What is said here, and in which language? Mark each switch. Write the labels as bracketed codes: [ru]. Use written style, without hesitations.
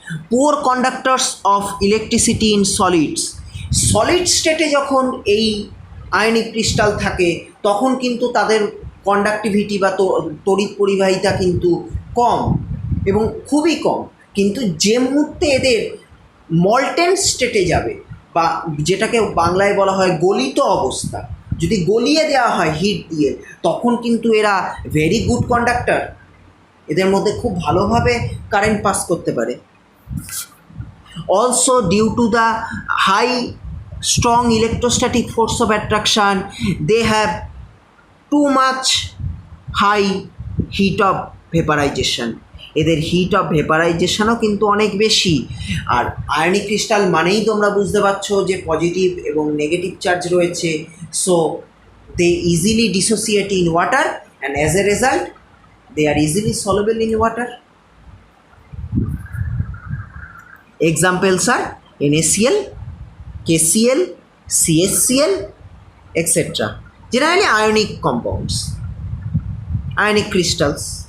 [bn] Poor কন্ডাক্টরস of electricity in solids. Solid স্টেটে যখন এই আয়নিক ক্রিস্টাল থাকে তখন কিন্তু তাদের কন্ডাক্টিভিটি বা তড়িৎ পরিবাহিতা কিন্তু কম এবং খুবই কম, কিন্তু যে মুহূর্তে এদের মল্টেন স্টেটে যাবে, বা যেটাকে বাংলায় বলা হয় গলিত অবস্থা, যদি গলিয়ে দেওয়া হয় হিট দিয়ে, তখন কিন্তু এরা ভেরি গুড কন্ডাক্টর, এদের মধ্যে খুব ভালোভাবে কারেন্ট পাস করতে পারে। [en] Also, due to the high strong electrostatic force of attraction, they have too much high heat of vaporization. [bn] এদের হিট অফ ভেপারাইজেশনও কিন্তু অনেক বেশি। আর আয়নিক ক্রিস্টাল মানেই তোমরা বুঝতে পারছো যে পজিটিভ এবং নেগেটিভ চার্জ রয়েছে, [en] so they easily dissociate in water [bn] and as a result they আর easily soluble in water. [en] Examples are NaCl, KCl, CHCl, etc. Generally ionic compounds, ionic crystals.